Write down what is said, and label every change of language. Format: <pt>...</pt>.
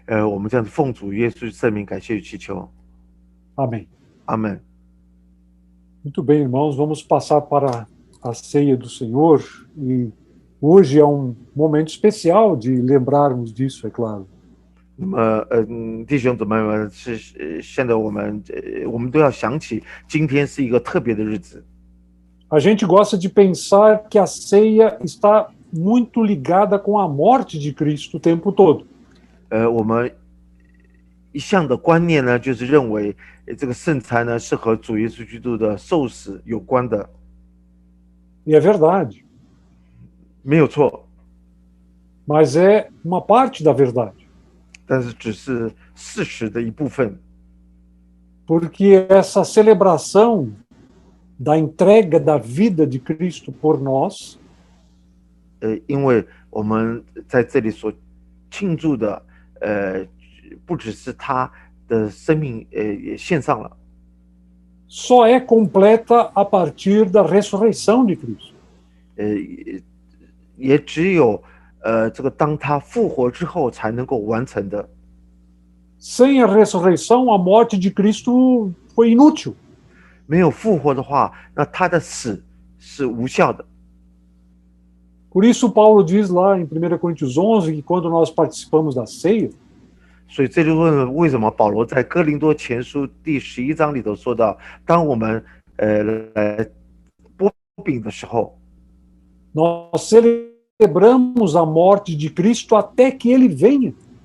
<zh>我们这样子奉主耶稣圣名感谢与祈求，</zh> <pt>Amém.</pt> <zh>阿门。</zh> <pt>Muito bem, irmãos, vamos passar para a ceia do Senhor e hoje é momento especial de lembrarmos disso, é claro.</pt> <zh>那么，弟兄姊妹们，现在我们都要想起，今天是一个特别的日子。</zh> <pt>A gente gosta de pensar que a ceia está muito ligada com a morte de Cristo o tempo todo.</pt> <zh>我们一向的观念呢，就是认为这个圣餐呢是和主耶稣基督的受死有关的，</zh> <pt>E é verdade,</pt> <zh>没有错，</zh> <pt>mas é uma parte da verdade.</pt> <zh>但是只是事实的一部分。</zh> <pt>Porque essa celebração da entrega da vida de Cristo por nós</pt> <zh>因为我们在这里所庆祝的，不只是他的生命，也献上了，</zh> <pt>só é completa a partir da ressurreição de Cristo.</pt> <zh>也只有这个当他复活之后才能够完成的。</zh> <pt>Sem a ressurreição, a morte de Cristo foi inútil.</pt> <zh>没有复活的话，那他的死是无效的。</zh> <pt>Por isso, Paulo diz lá em 1 Coríntios 11 que quando nós participamos da ceia,</pt> <zh>所以这就问为什么保罗在哥林多前书第11章里头说到，当我们来剥饼的时候，</zh> <pt>nós celebramos a morte de Cristo até que ele venha.</pt>